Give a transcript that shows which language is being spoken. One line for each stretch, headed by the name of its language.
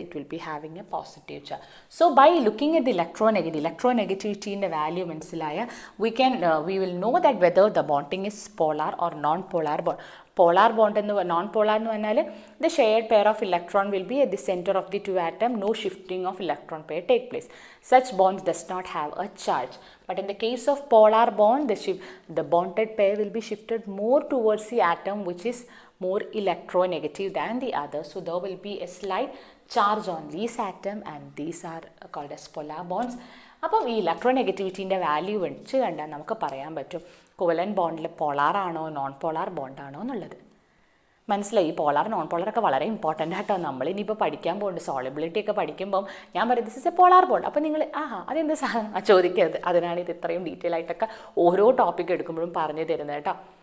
English: It will be having a positive charge. So by looking at the ഇലക്ട്രോനെഗറ്റിവിറ്റീൻ്റെ value മനസ്സിലായ we will know that whether the bonding is polar or non polar bond.
Malayalam: Polar bond എന്ന് non polar എന്ന് പറഞ്ഞാൽ
English: The shared pair of electron will be at the centre of the two atom, no shifting of electron pair take place. Such bonds does not have a charge. But in the case of polar bond, the bonded pair will be shifted more towards the atom which is more electronegative than the other. So there will be a slight charge on these atom and these are called as polar bonds.
Malayalam: അപ്പം ഈ ഇലക്ട്രോനെഗറ്റിവിറ്റീൻ്റെ value വെച്ച് കണ്ടാൽ നമുക്ക് പറയാൻ പറ്റും covalent ബോണ്ടിൽ polar ആണോ non polar ബോണ്ടാണോ എന്നുള്ളത്. മനസ്സിലായി? ഈ പോളാർ നോൺ പോളറൊക്കെ വളരെ ഇമ്പോർട്ടൻ്റ് ആയിട്ടോ. നമ്മൾ ഇനിയിപ്പോൾ പഠിക്കാൻ പോകുന്നുണ്ട്, സോളിബിലിറ്റി ഒക്കെ പഠിക്കുമ്പം ഞാൻ പറയുന്നത്
English: This is a polar bond.
Malayalam: അപ്പോൾ നിങ്ങൾ അതെന്ത് സാധനം ചോദിക്കരുത്. അതിനാണ് ഇത് ഇത്രയും ഡീറ്റെയിൽ ആയിട്ടൊക്കെ ഓരോ ടോപ്പിക് എടുക്കുമ്പോഴും പറഞ്ഞു തരുന്നത് കേട്ടോ.